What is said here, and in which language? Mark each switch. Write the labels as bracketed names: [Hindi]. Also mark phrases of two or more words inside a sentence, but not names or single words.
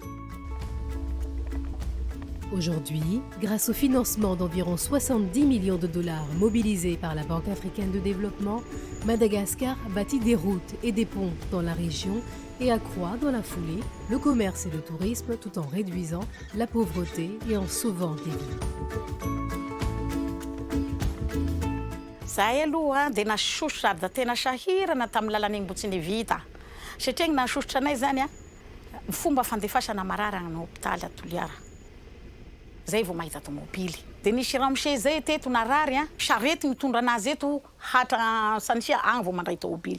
[French] Aujourd'hui, grâce au financement d'environ 70 millions de dollars mobilisés par la Banque africaine de développement, Madagascar bâtit des routes et des ponts dans la région et accroît dans la foulée le commerce et le tourisme tout en réduisant la pauvreté et en sauvant des vies. [Malagasy] Zahay aloha dia nasosotra ary da tena sahirana tamin'ny lalan'igny mbo tsy nivita. Satria igny nasosotra anay zany ny fomba fandefasana mararana na hôpitaly a Toliara. Zay vao mahita tomobily. Dia nisy ramose zay teto narary sarety mitondra anazy eto hatra Sanisia agny vao mandray tomobily.